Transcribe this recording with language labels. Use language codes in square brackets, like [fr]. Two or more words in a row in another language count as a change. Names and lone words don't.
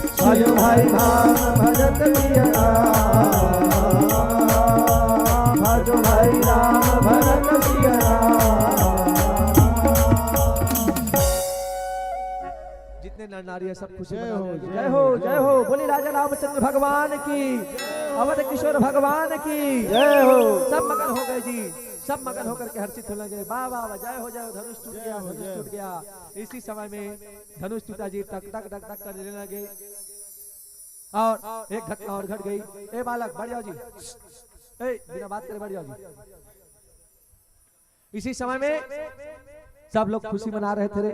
[hi] भजो भाई राम भजत प्रिय राम, भजो भाई राम भजत प्रिय राम। जितने नर नारी है सब खुशी जय मना हो, रहे हैं। जय जय हो जय हो, बोली राजा रामचंद्र भगवान की, अवध किशोर भगवान की जय हो। सब मगन हो गए जी, सब मगन होकर के हर्षित होने लगे। वाह वाह वाह, जय हो जय हो, धनुष टूट गया, धनुष टूट गया। इसी समय में धनुष टूटा जी, टक टक टक टक करने लगे। और एक घटना और घट गई। ए बालक बढ़ जाओ जी, ए बिना बात करे बढ़ जाओ जी। इसी समय में सब लोग खुशी मना रहे थे।